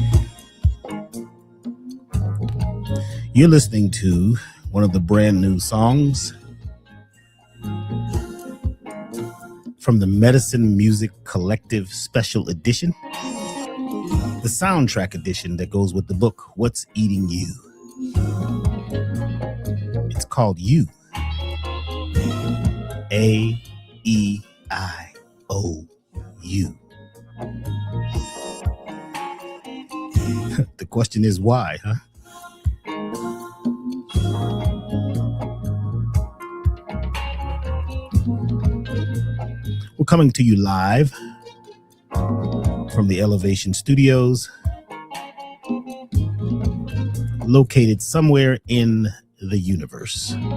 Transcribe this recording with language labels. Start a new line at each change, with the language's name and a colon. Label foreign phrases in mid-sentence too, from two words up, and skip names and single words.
English: You're listening to one of the brand new songs from the Medicine Music Collective Special Edition, the soundtrack edition that goes with the book, What's Eating You? It's called You. A-E-I-O-U. The question is why, huh? We're coming to you live from the Elevation Studios, located somewhere in the universe.